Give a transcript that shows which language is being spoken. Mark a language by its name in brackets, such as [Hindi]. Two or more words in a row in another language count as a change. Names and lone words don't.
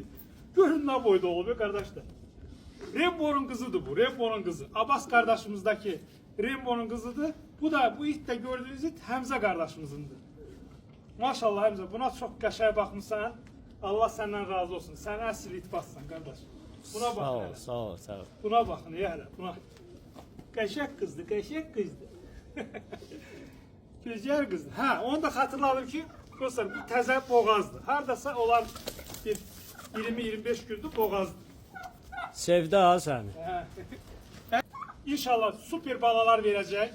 [Turkish] Görün ne boyda oluyor kardeşler. Rembo'nun kızıdır bu, Rembo'nun kızı. Abbas kardeşimizdeki Rembo'nun kızıdır. Bu it de gördüğünüz it Həmzə kardeşimizindir. [Azerbaijani] Maşallah Həmzə, buna çok qəşəng baxmışsan. [Turkish] Allah senden razı olsun. Sen [Azerbaijani] əsl itbassan [Turkish] kardeş. Buna bakın [Azerbaijani] Sağ ol, [Turkish] hele. [Azerbaijani] sağ ol, sağ ol. [Turkish] Buna bakın ya hele, buna. [Azerbaijani] Qəşəng qızdı, qəşəng qızdı. Gözəl qızdı. Ha, onu da hatırladım ki, dostlar bu təzə boğazdı. Hardasa olan bir 20-25 gündür boğazdı. [Turkish] Sevdi ha seni. [Azerbaijani] İnşallah süper balalar verəcək.